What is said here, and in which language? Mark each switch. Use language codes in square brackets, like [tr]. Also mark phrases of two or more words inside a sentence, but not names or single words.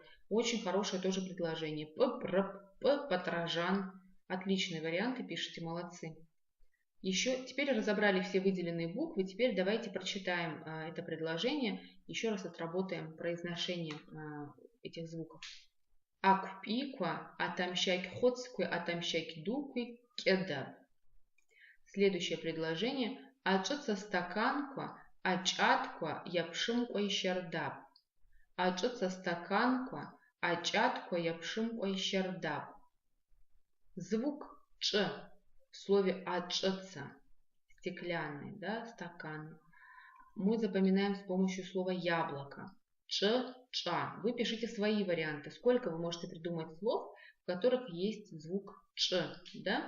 [ru] Очень хорошее тоже предложение. П, патрожан. Отличные варианты пишите, молодцы. Еще теперь разобрали все выделенные буквы. Теперь давайте прочитаем это предложение. Еще раз отработаем произношение этих звуков. [abq] Акпиква, атамщак хоцкуй, атамщак дукуй, кедаб. [ru] Следующее предложение. [abq] Ачутся стаканква, ачатква, япшимква и щердаб. Ачутся стаканква, ачатква, япшимква и щердаб. [ru] Звук Ч в слове ачутся, стеклянный, да, стакан, мы запоминаем с помощью слова яблоко. Ч-ча. Вы пишите свои варианты. Сколько вы можете придумать слов, в которых есть звук Ч, да?